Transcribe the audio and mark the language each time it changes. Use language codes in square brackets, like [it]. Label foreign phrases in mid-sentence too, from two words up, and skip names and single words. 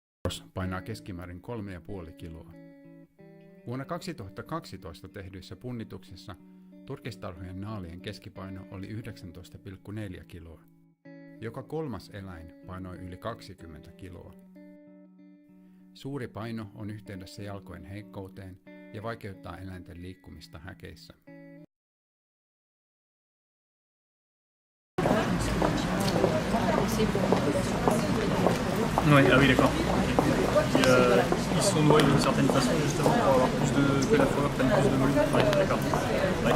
[fi] painaa keskimäärin 3,5 kiloa. Vuonna 2012 tehdyissä punnituksissa turkistarhojen naalien keskipaino oli 19,4 kiloa. Joka kolmas eläin painoi yli 20 kiloa. Suuri paino on yhteydessä jalkojen heikkouteen ja vaikeuttaa eläinten liikkumista häkeissä. [fr] Oui, ah oui, d'accord. Ils sont noués d'une certaine façon justement pour avoir que la fourrure prenne plus de volume. Ouais, d'accord. Ouais.